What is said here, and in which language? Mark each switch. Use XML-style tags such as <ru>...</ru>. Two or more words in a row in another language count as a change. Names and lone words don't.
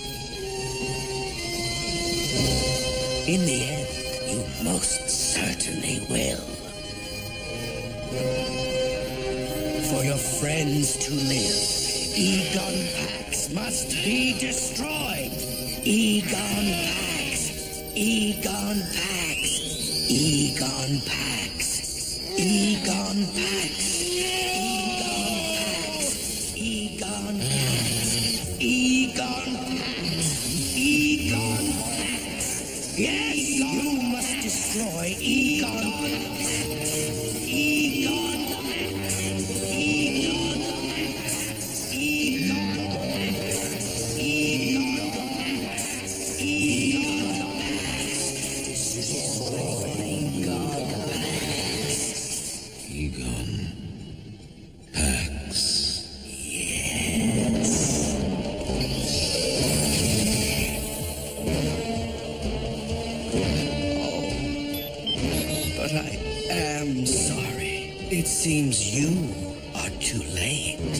<en>In the end, you most certainly will. For your friends to live, Egon Pax must be destroyed. Egon Pax. Egon Pax. Egon Pax. Egon Pax. Egon Pax. Egon Pax. Egon Pax. Yes, you must destroy Egon Pax. Egon Pax. Egon Pax. Egon Pax. Egon Pax. Egon Pax. Destroy Egon Pax. Egon Pax. Yes. But I am sorry. It seems you are too late.</en>